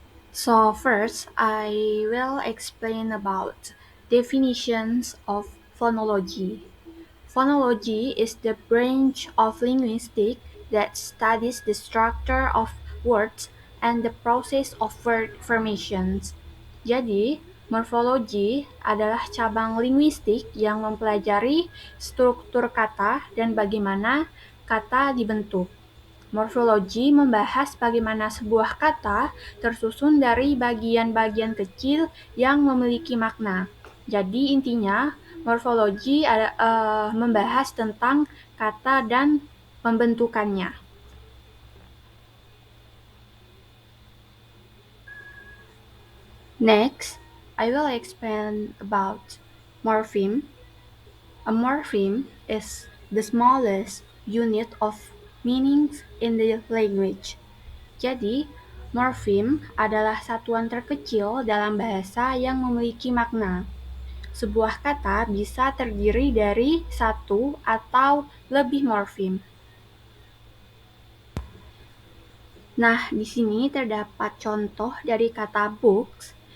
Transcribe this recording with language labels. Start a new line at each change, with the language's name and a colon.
English: So first, I will explain about definitions of phonology. Phonology is the branch of linguistics that studies the structure of words and the process of word formations.
Indonesian: Jadi, morfologi adalah cabang linguistik yang mempelajari struktur kata dan bagaimana kata dibentuk. Morfologi membahas bagaimana sebuah kata tersusun dari bagian-bagian kecil yang memiliki makna. Jadi intinya, morfologi membahas tentang kata dan pembentukannya.
English: Next, I will explain about morpheme. A morpheme is the smallest unit of meanings in the language.
Indonesian: Jadi, morfem adalah satuan terkecil dalam bahasa yang memiliki makna. Sebuah kata bisa terdiri dari satu atau lebih morfem. Nah, di sini terdapat contoh dari kata books.